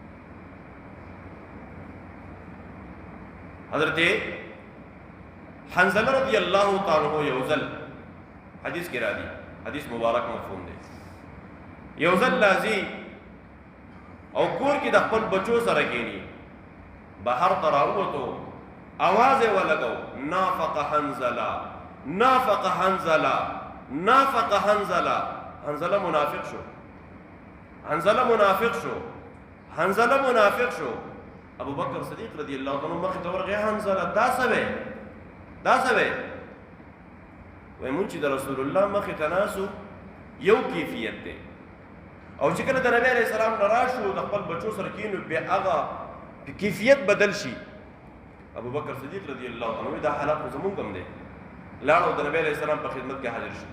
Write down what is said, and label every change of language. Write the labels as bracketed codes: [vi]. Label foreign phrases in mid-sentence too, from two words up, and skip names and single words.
[ps] حضرت حنزله [ar] رضی الله تعالی عنہ [ps] یو ځل حدیث کې راځي، حدیث مبارک مفهوم دی، یو ځل راځي او کور کې د خپل بچو سره کېني، بهر ته راووتو، आवाज یې ولګو [ar] نافق حنزله نافق حنزله نافق حنزله. [ps] حنزله منافق شو، حنزله منافق شو، حنزله منافق شو. ابو بکر صدیق [ar] رضی اللہ عنہ [ps] مخې ته ورغی، حنزله دا څه وی دا څه وی؟ وایي مونږ چې د رسول الله مخې ته ناسو یو کیفیت دی، او چې کله د نبی [ar] علیه السلام [ps] نه راشو د خپل بچو سره کینو بیا هغه کیفیت بدل شي. ابو بکر صدیق [ar] رضی الله عنه [ps] دا حالات زمونږ هم دی، لاړو د نبی [ar] علیه السلام [ps] په خدمت کې حاضر شو.